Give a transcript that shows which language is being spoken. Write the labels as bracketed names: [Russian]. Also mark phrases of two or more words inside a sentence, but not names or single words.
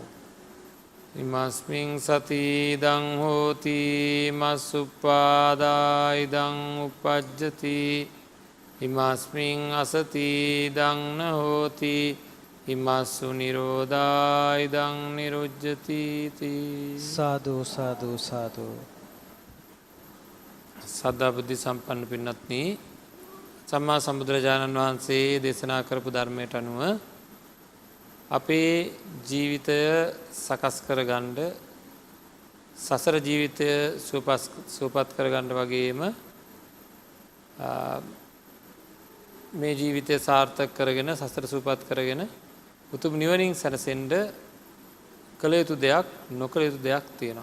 [Pali] ඉමස්මින් සති ඉදං හෝති මස්සුප්පාදා ඉදං උපජ්ජති ඉමස්මින් අසති ඉදං න හෝති ඉමස්සු නිරෝධා ඉදං නිරුජ්ජති [Sinhala] සාදු සාදු සාදු සද්ධා බුද්ධ සම්පන්න පින්වත්නි සම්මා සම්බුදුරජාණන් වහන්සේ දේශනා කරපු ධර්මයට අනුව අපේ ජීවිතය සකස් කරගන්න සසර ජීවිතය සුවපත් කරගන්න වගේම මේ ජීවිතය සාර්ථක කරගෙන සසර සුවපත් කරගෙන උතුම් නිවනින් සැනසෙන්න කළ යුතු දෙයක් නොකළ යුතු දෙයක් තියෙනවා.